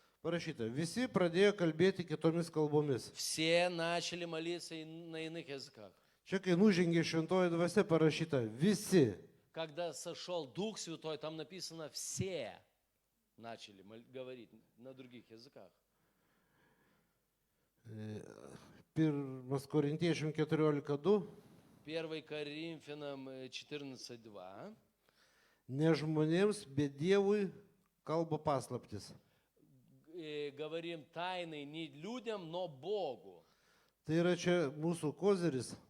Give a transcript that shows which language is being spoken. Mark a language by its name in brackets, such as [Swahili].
[Lithuanian] parašyta, visi pradėjo kalbėti kitomis kalbomis. [Russian] Все начали молиться на иных языках. [Lithuanian] Čia, kai nužengė šventoji dvasia, parašyta, visi. [Russian] Когда сошел Дух Святой, там написано «все» начали говорить на других языках. [Lithuanian] 1 Korintiečiam 14:2, [Russian] 1 Коринфянам 14:2. [Lithuanian] ne žmonėms, bet Dievui kalba paslaptis. [Russian] Говорим тайны не людям, но Богу. [Lithuanian] Tai yra čia mūsų kozeris,